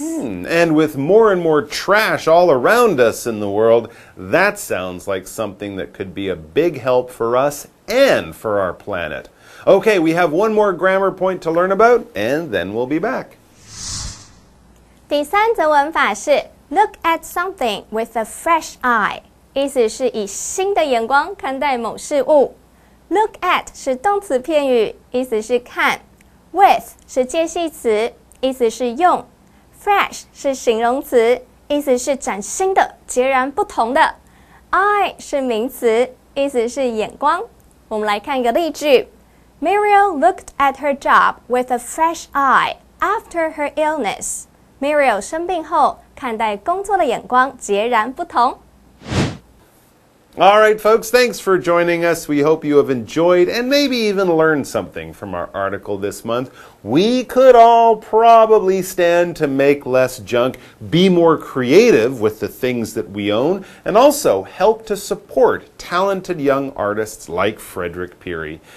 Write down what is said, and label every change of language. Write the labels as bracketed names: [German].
[English] And with more and more trash all around us in the world, that sounds like something that could be a big help for us and for our planet. Okay, we have one more grammar point to learn about, and then we'll be back. [Chinese] 第三则文法是 [English] look at something with a fresh eye。 [Chinese] 意思是以新的眼光看待某事物。 Look at 是动词片语，意思是看。With 是介系词，意思是用。 Fresh 是形容词，意思是崭新的、截然不同的。 Eye 是名词，意思是眼光。我们来看一个例句 [English] ：Muriel looked at her job with a fresh eye after her illness. [Chinese] Muriel 生病后，看待工作的眼光截然不同。 [English] All right, folks, thanks for joining us. We hope you have enjoyed and maybe even learned something from our article this month. We could all probably stand to make less junk, be more creative with the things that we own, and also help to support talented young artists like Frederick Peary.